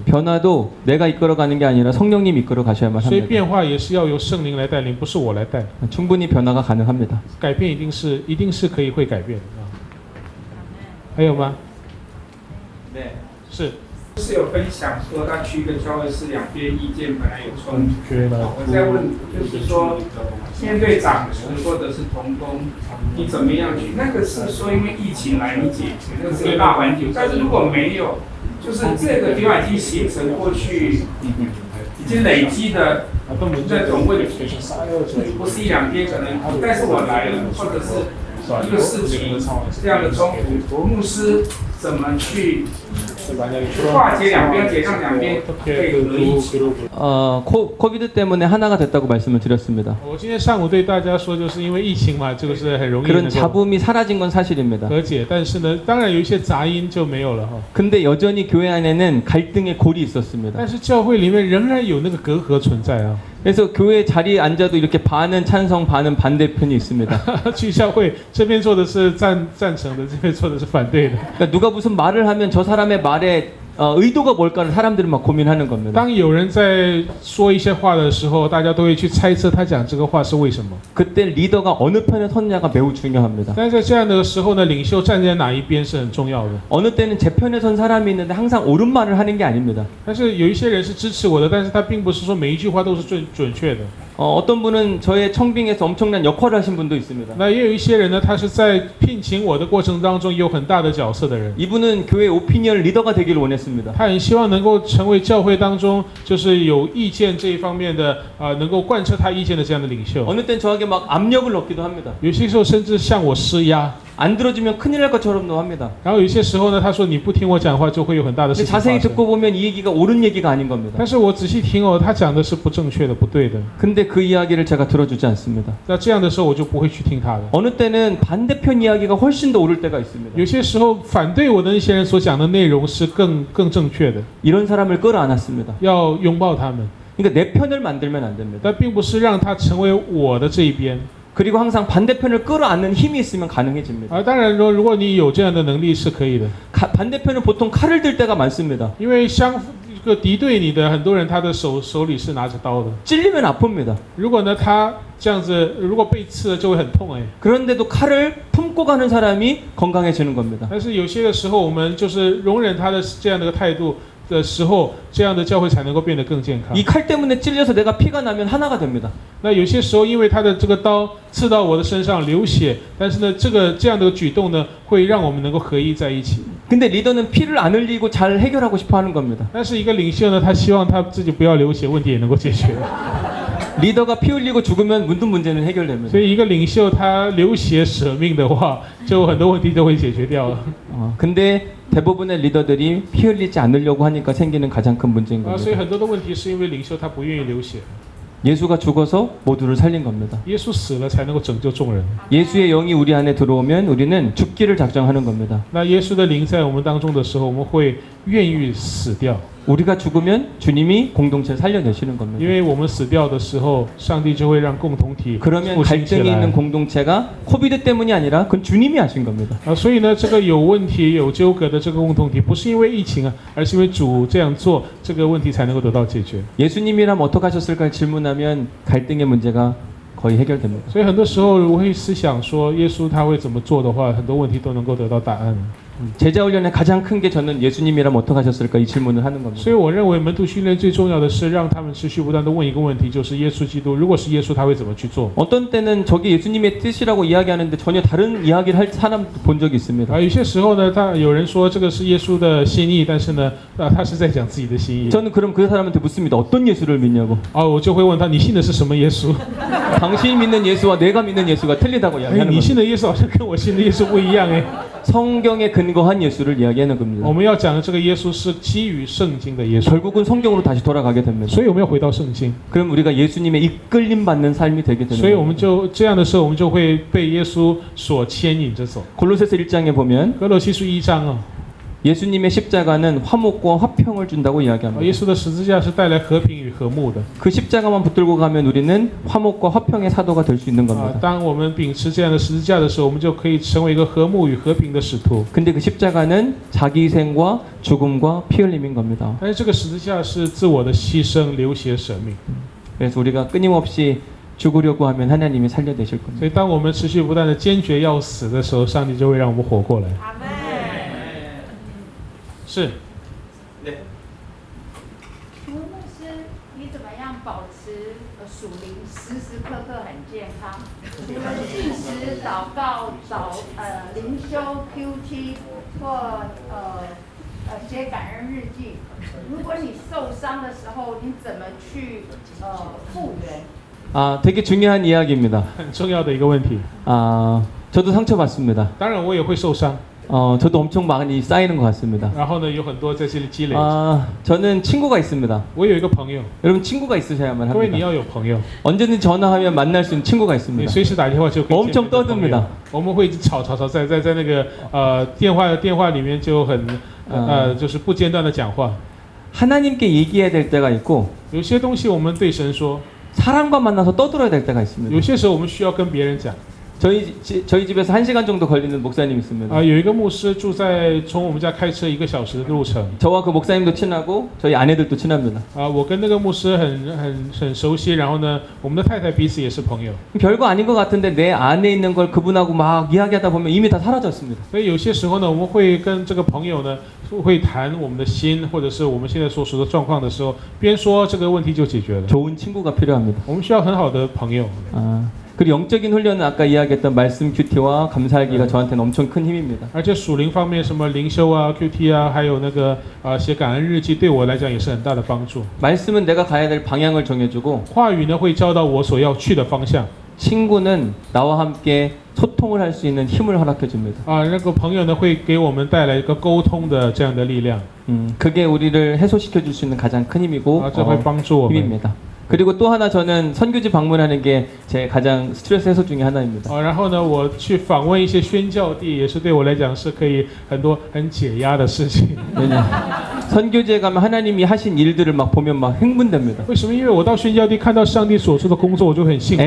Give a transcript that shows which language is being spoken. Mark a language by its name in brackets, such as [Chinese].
[Korean] 변화도 내가 이끌어가는 게 아니라 성령님 이끌어 가셔야만 [Chinese] 所以 [Korean] 합니다. [Chinese] 变化也是要由圣灵来带领，不是我来带。 [Korean] 충분히 변화가 가능합니다. [Chinese] 改变一定是可以会改变的啊。还有吗？ [Korean] 네. [Chinese] 是。是有分享说他去一个教会是两边意见本来有冲突。我在问，就是说面对长职或者是同工，你怎么样去？那个是说因为疫情来你解决，那是个大环境。但是如果没有，就是这个地方已经形成过去已经累积的那种问题，不是一两天可能，但是我来了，或者是一个事情这样的冲突，牧师怎么去化解两边，解让两边可以合一起？ [Korean] 코비드 때문에 하나가 됐다고 말씀을 드렸습니다. [Chinese] 我今天上午对大家说，就是因为疫情嘛，这个是很容易 [Korean] 그런 잡음이 사라진 건 사실입니다. [Chinese] 和解，但是呢，当然有一些杂音就没有了哈。 [Korean] 근데 여전히 교회 안에는 갈등의 골이 있었습니다. [Chinese] 但是教会里面仍然有那个隔阂存在啊。 [Korean] 그래서 교회 자리에 앉아도 이렇게 반은 찬성, 반은 반대편이 있습니다. [Chinese] 去教会这边做的是赞成的，这边做的是反对的。 [Korean] 그러니까 누가 무슨 말을 하면 저 사람의 말에 의도가 뭘까를 사람들이 막 고민하는 겁니다. [Chinese] 当有人在说一些话的时候，大家都会去猜测他讲这个话是为什么。 [Korean] 그때 리더가 어느 편에 섰냐가 매우 중요합니다. [Chinese] 但是在这样的时候呢，领袖站在哪一边是很重要的。 [Korean] 어느 때는 제 편에 선 사람이 있는데 항상 옳은 말을 하는 게 아닙니다. [Chinese] 但是有一些人是支持我的，但是他并不是说每一句话都是准确的。 [Korean] 어떤 분은 저의 청빙에서 엄청난 역할을 하신 분도 있습니다. [Chinese] 那也有一些人呢，他是在聘请我的过程当中有很大的角色的人。 [Korean] 이분은 교회 오피니언 리더가 되기를 원했습니다. [Chinese] 他很希望能够成为教会当中就是有意见这一方面的能够贯彻他意见的这样的领袖。 [Korean] 어느 땐 저에게 막 압력을 넣기도 합니다. [Chinese] 有些时候甚至向我施压。 [Korean] 안 들어주면 큰일 날 것처럼도 합니다. [Chinese] 然后有些时候呢，他说你不听我讲话，就会有很大的事情发生。 [Korean] 자세히 듣고 보면 이 얘기가 옳은 얘기가 아닌 겁니다. [Chinese] 但是我仔细听哦，他讲的是不正确的、不对的。 [Korean] 근데 그 이야기를 제가 들어주지 않습니다. [Chinese] 那这样的时候，我就不会去听他的。 [Korean] 어느 때는 반대편 이야기가 훨씬 더 옳을 때가 있습니다. [Chinese] 有些时候反对我的那些人所讲的内容是更正确的。 [Korean] 이런 사람을 끌어안았습니다. [Chinese] 要拥抱他们。 [Korean] 그러니까 내 편을 만들면 안 됩니다. [Chinese] 但并不是让他成为我的这一边。 [Korean] 그리고 항상 반대편을 끌어안는 힘이 있으면 가능해집니다. [Chinese] 当然如果你有这样的能力是可以的。 [Korean] 반대편은 보통 칼을 들 때가 많습니다. [Chinese] 因为敌对你的很多人，他的手里是拿着刀的。 [Korean] 찔리면 아픕니다. [Chinese] 如果呢他这样子，如果被刺了就会很痛哎。 [Korean] 그런데도 칼을 품고 가는 사람이 건강해지는 겁니다. [Chinese] 但是有些的时候，我们就是容忍他的这样的态度。的时候，这样的教会才能够变得更健康。 [Korean] 이 칼 때문에 찔려서 내가 피가 나면 하나가 됩니다. [Chinese] 那有些时候，因为他的这个刀刺到我的身上流血，但是呢，这样的举动呢，会让我们能够合一在一起。 [Korean] 근데 리더는 피를 안 흘리고 잘 해결하고 싶어하는 겁니다. [Chinese] 但是一个领袖呢，他希望他自己不要流血，问题也能够解决。 [Korean] 리더가 피 흘리고 죽으면 모든 문제는 해결됩니다. [Chinese] 所以一个领袖他流血舍命的话，就很多问题都会解决掉了。 [Korean] 근데 대부분의 리더들이 피 흘리지 않으려고 하니까 생기는 가장 큰 문제인 겁니다. [Chinese] 所以很多的问题是因为领袖他不愿意流血。 [Korean] 예수가 죽어서 모두를 살린 겁니다. [Chinese] 耶稣死了才能够拯救众人。 [Korean] 예수의 영이 우리 안에 들어오면 우리는 죽기를 작정하는 겁니다. [Chinese] 那耶稣的灵在我们当中的时候，我们会愿意死掉。 [Korean] 우리가 죽으면 주님이 공동체를 살려내시는 겁니다. [Chinese] 因为我们死掉的时候，上帝就会让共同体 [Korean] 그러면 갈등이 있는 공동체가 코비드 때문이 아니라 그건 주님이 하신 겁니다. [Chinese] 所以呢，这个有问题、有纠葛的这个共同体，不是因为疫情啊，而是因为主这样做，这个问题才能够得到解决。 [Korean] 예수님이라면 어떻게 하셨을까 질문하면 갈등의 문제가 거의 해결됩니다. [Chinese] 所以很多时候我会思想说，耶稣他会怎么做的话，很多问题都能够得到答案。 [Korean] 제자 훈련의 가장 큰 게 저는 예수님이라면 어떻게 하셨을까 이 질문을 하는 겁니다. [Chinese] 所以我认为门徒训练最重要的是让他们持续不断地问一个问题，就是耶稣基督，如果是耶稣，他会怎么去做？ [Korean] 어떤 때는 저게 예수님의 뜻이라고 이야기하는데 전혀 다른 이야기를 할 사람 본 적이 있습니다. [Chinese] 有些时候呢，有人说这个是耶稣的心意，但是呢，他是在讲自己的心意。 [Korean] 저는 그럼 그 사람한테 묻습니다. 어떤 예수를 믿냐고. [Chinese] 我就会问他，你信的是什么耶稣？ [Korean] 당신이 믿는 예수와 내가 믿는 예수가 틀리다고 이야기하는 [Chinese] 你信 [Korean] 겁니다. [Chinese] 的耶稣好像跟我信的耶稣不一样哎。 [Korean] 성경에 근거한 예수를 이야기하는 겁니다. [Chinese] 我们要讲的这个耶稣是基于圣经的耶稣。 [Korean] 결국은 성경으로 다시 돌아가게 됩니다. [Chinese] 所以我们要回到圣经。 [Korean] 그럼 우리가 예수님의 이끌림 받는 삶이 되게 되는 [Chinese] 所以我们 [Korean] 겁니다. [Chinese] 就这样的时候，我们就会被耶稣所牵引着走。 [Korean] 골로새서 1장에 보면 [Chinese] 哥罗西书1章啊， [Korean] 예수님의 십자가는 화목과 화평을 준다고 [Chinese] 耶 [Korean] 이야기합니다. [Chinese] 稣的十字架是带来和平与和睦的。 [Korean] 그 십자가만 붙들고 가면 우리는 화목과 화평의 사도가 될 수 있는 겁니다. [Chinese] 当我们秉持这样的十字架的时候，我们就可以成为一个和睦与和平的使徒。 [Korean] 근데 그 십자가는 자기 희생과 죽음과 피 흘림인 겁니다. [Chinese] 但是这个十字架是自我的牺牲、流血舍命。 [Korean] 그래서 우리가 끊임없이 죽으려고 하면 하나님이 살려내실 겁니다. [Chinese] 所以当我们持续不断的坚决要死的时候，上帝就会让我们活过来。阿门。是。 [Korean] 네. [Chinese] 请问牧师，你怎么样保持属灵时时刻刻很健康？除了进食、祷告、灵修、QT 或写感恩日记，如果你受伤的时候，你怎么去复原？ [Korean] 되게 중요한 이야기입니다. [Chinese] 很重要的一个问题。 [Korean] 저도 상처받습니다. [Chinese] 当然我也会受伤。 [Korean] 저도 엄청 많이 쌓이는 것 같습니다. [Chinese] 然后呢，有很多在这里积累。 [Korean] 저는 친구가 있습니다. [Chinese] 我有一个朋友。 [Korean] 여러분 친구가 있어야만 [Chinese] 各位你 [Korean] 합니다. [Chinese] 要有朋友。 [Korean] 언제든지 전화하면 만날 수 있는 친구가 [Chinese] 你 [Korean] 있습니다. [Chinese] 随时打电话就可以见面的 [Korean] 엄청 떠듭니다. [Chinese] 我们会一直吵，在那个电话里面就很就是不间断的讲话。 [Korean] 하나님께 얘기해야 될 때가 있고 [Chinese] 有些东西我们对神说， [Korean] 사람과 만나서 떠들어야 될 때가 있습니다. [Chinese] 有些时候我们需要跟别人讲。 [Korean] 저희 집에서 1시간 정도 걸리는 목사님 있습니다. [Chinese] 有一个牧师住在从我们家开车1个小时的路程。 [Korean] 저와 그 목사님도 친하고 저희 아내들도 친합니다. [Chinese] 我跟那个牧师很熟悉，然后呢，我们的太太彼此也是朋友。 [Korean] 별거 아닌 것 같은데 내 안에 있는 걸 그분하고 막 이야기하다 보면 이미 다 사라졌습니다. [Chinese] 所以有些时候呢，我们会跟这个朋友呢，会谈我们的心，或者是我们现在所属的状况的时候，边说这个问题就解决了。 [Korean] 좋은 친구가 필요합니다. [Chinese] 我们需要很好的朋友。 [Korean] 그리고 영적인 훈련은 아까 이야기했던 말씀 큐티와 감사하기가 저한테는 엄청 큰 힘입니다. [Chinese] 而且属灵方面，什么灵修啊、QT 啊，还有那个写感恩日记，对我来讲也是很大的帮助。 [Korean] 말씀은 내가 가야 될 방향을 정해주고 [Chinese] 话语呢会教导我所要去的方向。 [Korean] 친구는 나와 함께 소통을 할 수 있는 힘을 허락해 줍니다. [Chinese] 那个朋友呢会给我们带来一个沟通的这样的力量。 [Korean] 그게 우리를 해소시켜 줄 수 있는 가장 큰 힘이고 [Chinese] 这会帮助我们。 [Korean] 힘입니다. 그리고 또 하나 저는 선교지 방문하는 게 제 가장 스트레스 해소 중에 하나입니다. [Chinese] 然后呢，我去访问一些宣教地，也是对我来讲是可以很解压的事情。 [Korean] 선교지에 가면 하나님이 하신 일들을 막 보면 막 흥분됩니다. [Chinese] 为什么？因为我到宣教地看到上帝所做的工作，我就很兴奋，